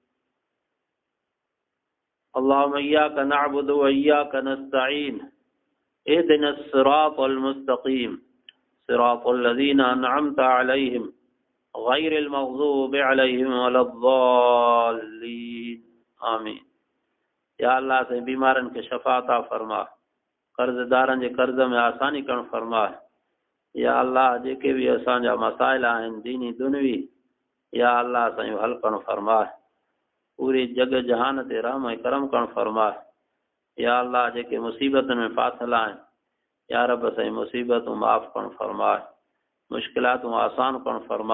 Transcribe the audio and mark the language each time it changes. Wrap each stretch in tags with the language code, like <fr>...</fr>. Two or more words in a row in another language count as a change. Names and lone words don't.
<ar>اللهم إياك نعبد وإياك نستعين اهدنا الصراط المستقيم صراط الذين أنعمت عليهم غير المغضوب عليهم ولا الضالين آمين</ar> <sd>या अल्लाह से बीमारन के शफा अता फरमा, कर्जदारन जे कर्ज में आसानी करण फरमा। या अल्लाह जेके भी असांजा मसाइल आहिनि दीनी दुनवी, या अल्लाह असांजो हल करण फरमा। पूरी जग जहान ते रहम ऐं करम करण फरमा। या अल्लाह जेके मुसीबतनि में फाथल आहिनि, या रब असांजी मुसीबतूं माफ़ करण फरमा, मुश्किलातूं आसान करण फरमा।</sd>